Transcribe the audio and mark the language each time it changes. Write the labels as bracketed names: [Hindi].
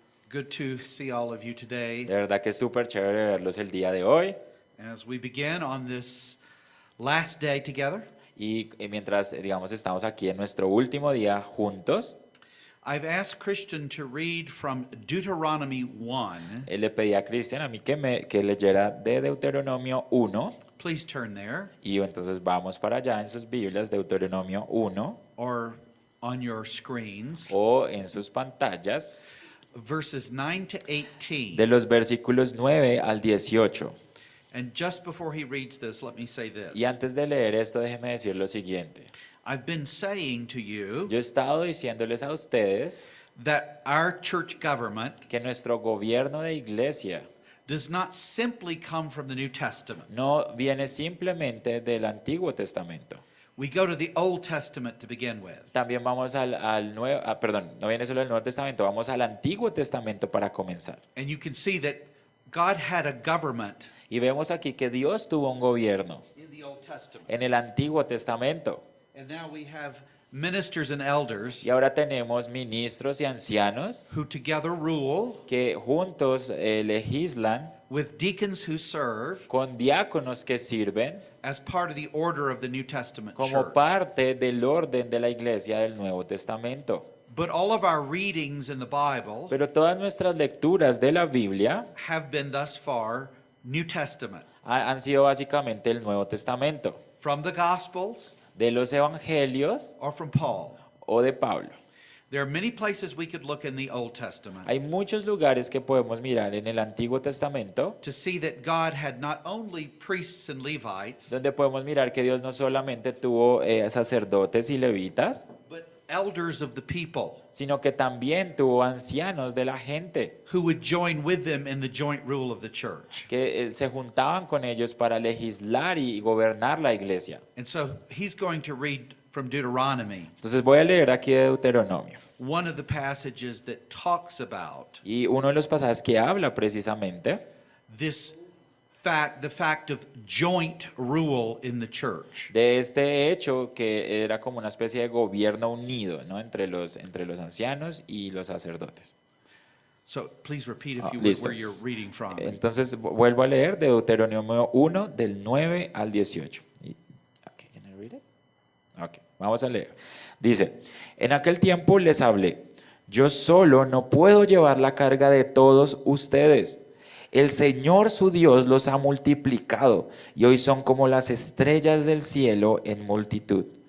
[English] Good to see all of you today [Spanish] De verdad que es súper chévere verlos el día de hoy. [English] as we begin on this last day together. [Spanish] Y mientras, digamos, estamos aquí en nuestro último día juntos, [English] I've asked Christian to read from Deuteronomy 1. [Spanish] le pedí a Cristian a mí que leyera de Deuteronomio 1. [English] Please turn there, [Spanish] Y entonces vamos para allá en sus Biblias, Deuteronomio 1, [English] or on your screens, [Spanish] o en sus pantallas, [English] verses 9 to [Spanish] de [English] 18. [Spanish] los versículos 9 al 18. [English] And just before he reads this, let me say this. [Spanish] Y antes de leer esto, déjeme decir lo siguiente. [English] I've been saying to you [Spanish] Yo he estado diciéndoles a ustedes [English] that our church government [Spanish] que nuestro gobierno de iglesia [English] does not simply come from the New Testament. [Spanish] no viene simplemente del Antiguo Testamento. [English] We go to the Old Testament to begin with. [Spanish] También vamos al Nuevo, perdón, no viene solo el Nuevo Testamento, vamos al Antiguo Testamento para comenzar. [English] And you can see that God had a government [Spanish] Y vemos aquí que Dios tuvo un gobierno [English] in the Old Testament. [Spanish] en el Antiguo Testamento. [English] And now we have ministers and elders [Spanish] Y ahora tenemos ministros y ancianos [English] who together rule [Spanish] que juntos legislan [English] with deacons who serve [Spanish] con diáconos que sirven [English] as part of the order of the New Testament [Spanish] como [English] church. [Spanish] parte del orden de la iglesia del Nuevo Testamento. [English] But all of our readings in the Bible [Spanish] Pero todas nuestras lecturas de la Biblia [English] have been thus far New Testament. [Spanish] han sido básicamente el Nuevo Testamento, [English] From the Gospels [Spanish] de los evangelios [English] or from Paul. [Spanish] o de Pablo. [English] There are many places we could look in the Old Testament [Spanish] Hay muchos lugares que podemos mirar en el Antiguo Testamento [English] to see that God had not only priests and Levites, [Spanish] donde podemos mirar que Dios no solamente tuvo sacerdotes y levitas, [English] but elders of the people [Spanish] sino que también tuvo ancianos de la gente [English] who would join with them in the joint rule of the church. [Spanish] que se juntaban con ellos para legislar y gobernar la iglesia. [English] And so he's going to read from Deuteronomy, [Spanish] Entonces voy a leer aquí de Deuteronomio. [English] one of the passages that talks about [Spanish] Y uno de los pasajes que habla precisamente [English] this fact, the fact of joint rule in the church. [Spanish] de este hecho que era como una especie de gobierno unido, ¿no? entre los ancianos y los sacerdotes. [English] So please repeat, if you would, [Spanish] Listo. [English] where you're reading from. [Spanish] Entonces vuelvo a leer de Deuteronomio 1 del 9 al 18. [English] Okay, can I read it? [Spanish] Ok, vamos a leer. Dice, en aquel tiempo les hablé, yo solo no puedo llevar la carga de todos ustedes. El Señor su Dios los ha multiplicado y hoy son como las estrellas del cielo en multitud.